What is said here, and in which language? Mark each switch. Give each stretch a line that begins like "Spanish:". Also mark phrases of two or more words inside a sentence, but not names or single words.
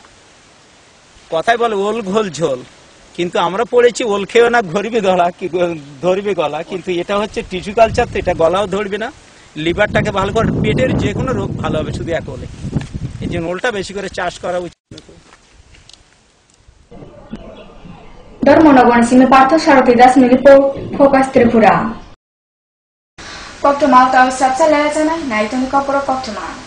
Bangla: কথাই বলে ওল ঘোল ঝোল কিন্তু আমরা পড়েছি ওল খেও না ধরবে গলা কি ধরবে গলা কিন্তু এটা হচ্ছে টিস্যু কালচার তো এটা গলাও ধরবে না লিভারটাকে ভালো করে পেটের যে কোনো রোগ ভালো হবে শুধু এক ওলে এই জন্য ওলটা বেশি করে চাষ করা উচিত
Kok Borok: Dharmanagar simi Partha Sarathy Das Report Focus Tripura Koktoma tau sabsa lejana naitoni koporo koktoma